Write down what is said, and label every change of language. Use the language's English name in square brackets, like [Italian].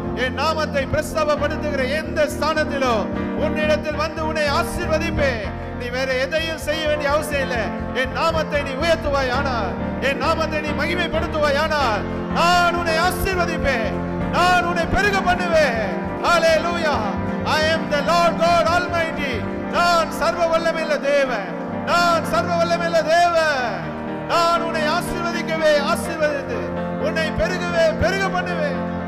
[Tamil] என் நாமத்தை பிரஸ்தாபப்படுத்துகிற எந்த ஸ்தானத்திலோ உன்னிடத்தில் வந்து உன்னை ஆசீர்வதிப்பேன். நீ வேற எதையும் செய்ய வேண்டிய அவசியம் இல்லை. என் நாமத்தை நீ உயர்த்துவாயானால், என் நாமத்தை நீ மகிமைப்படுத்துவாயானால், நான் உன்னை ஆசீர்வதிப்பேன், நான் உன்னை பெருக பண்ணுவேன். ஹalleluya. [English] I am the Lord God Almighty. [Tamil] நான் சர்வ வல்லமையுள்ள தேவன், நான் சர்வ வல்லமையுள்ள தேவன். நான் உன்னை ஆசீர்வதிக்கவே ஆசீர்வதித்து உன்னை பெருகவே பெருக பண்ணுவேன்.